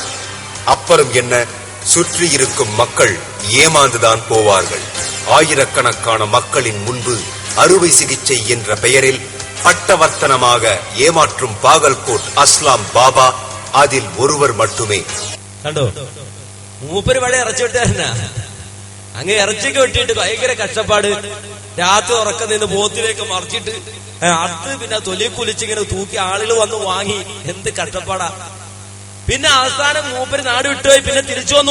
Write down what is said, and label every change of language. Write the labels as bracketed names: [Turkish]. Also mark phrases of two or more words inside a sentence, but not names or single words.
[Tamil] அப்புறம் என்ன, சுற்றி இருக்கும் மக்கள் ஏமாந்துதான் போவார்கள். ஆயிரக்கணக்கான மக்களின் முன்பு அறுவை சிகிச்சை என்ற பெயரில் பட்டவர்த்தனமாக ஏமாற்றும் பாகல்கோட் அஸ்லாம் பாபா அதில் ஒருவர் மட்டுமே. [Malayalam] അങ്ങ് ഇറച്ചിക്ക് വെട്ടിയിട്ട് ഭയങ്കര കഷ്ടപ്പാട്. രാത്രി ഉറക്കം നിന്ന് പോത്തിലേക്ക് മറിച്ചിട്ട് അടുത്ത് പിന്നെ തൊലി കുലിച്ചിങ്ങനെ തൂക്കി ആളുകൾ വന്ന് വാങ്ങി. എന്ത് കഷ്ടപ്പാടാ. പിന്നെ അവസാനം മൂപ്പര് നാട് വിട്ടുപോയി. പിന്നെ തിരിച്ചു വന്നു.